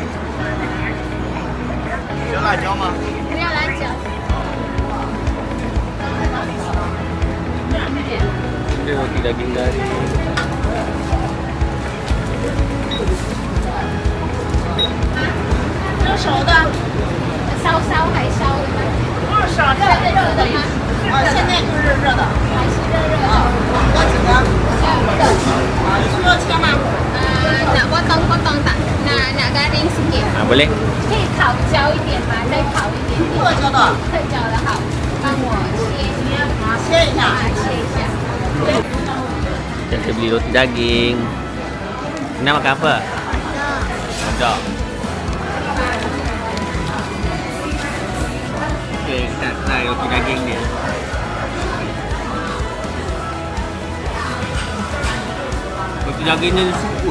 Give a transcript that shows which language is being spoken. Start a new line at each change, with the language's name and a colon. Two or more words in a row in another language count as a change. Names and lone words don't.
Chinese: 有辣椒吗？不要辣椒。
Malay: Dia roti daging garing.
Chinese: 烧还烧的吗？热的吗？现在就是热的。还是热的？要几个？需要切吗？
Malay: nak potong-potong tak? Nak garing sikit. Boleh?
Chinese: 可以烤焦一点吗？再烤一点点。特焦的。特焦的好，帮我切切一下。切一下。
Malay: Kita beli roti daging. Nak makan apa? Hotdog. Okay, kita try roti daging dia. Roti daging dia sukun.